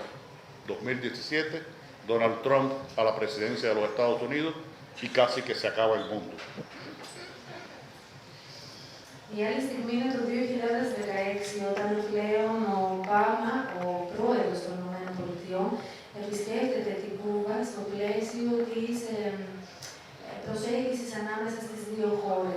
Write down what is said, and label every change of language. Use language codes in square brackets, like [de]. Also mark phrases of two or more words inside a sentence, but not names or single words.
[es] 2017, Donald Trump a la presidencia de los Estados Unidos y casi que se acaba el mundo. [el] Η άλλη στιγμή είναι το 2016, όταν πλέον ο Ομπάμα, ο πρόεδρος των ΗΠΑ, επισκέφτεται την Κούβα στο πλαίσιο της προσέγγισης ανάμεσα στις δύο χώρες.